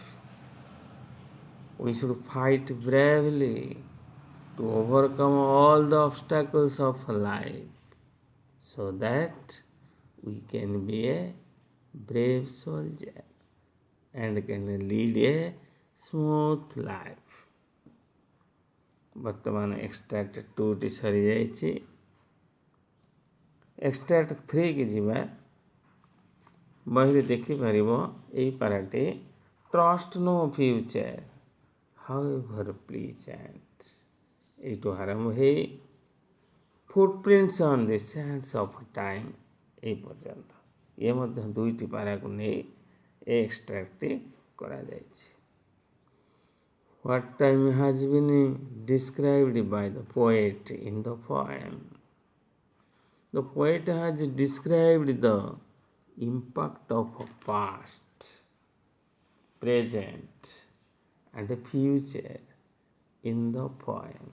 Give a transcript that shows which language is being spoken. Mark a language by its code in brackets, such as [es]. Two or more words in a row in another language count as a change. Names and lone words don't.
[en] We should fight bravely to overcome all the obstacles of life so that we can be a brave soldier and can lead a smooth life. [or] ବର୍ତ୍ତମାନ ଏକ୍ସଟ୍ରାକ୍ଟ 2ଟି ସରିଯାଇଛି. ଏକ୍ସଟ୍ରାକ୍ଟ 3 କି ଯିବା. ବହିରେ ଦେଖିପାରିବ ଏଇ ପାରାଟି [en] trust no future however pleasant, [or] এইଠୁ ଆରମ୍ଭ ହେଇ [en] footprints on the sands of time [or] এই ପର୍ଯ୍ୟନ୍ତ. ଇଏ ମଧ୍ୟ 2ଟି ପାରାକୁ ନେଇ ଏ ଏକ୍ସଟ୍ରାକ୍ଟଟି କରାଯାଇଛି. [en] What time has been described by the poet in the poem? The poet has described the impact of past, present, and future in the poem.